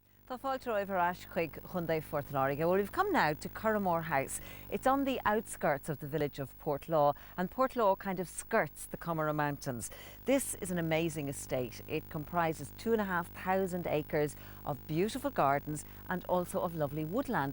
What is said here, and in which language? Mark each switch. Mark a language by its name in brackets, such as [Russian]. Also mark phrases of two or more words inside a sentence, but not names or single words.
[Irish] Tá fáilte roimh ar ais chuig chundé Portlaw. [English] Well, we've come now to Curraghmore House. It's on the outskirts of the village of Portlaw, and Portlaw kind of skirts the Curraghmore Mountains. This is an amazing estate. It comprises 2,500 acres of beautiful gardens and also of lovely woodland.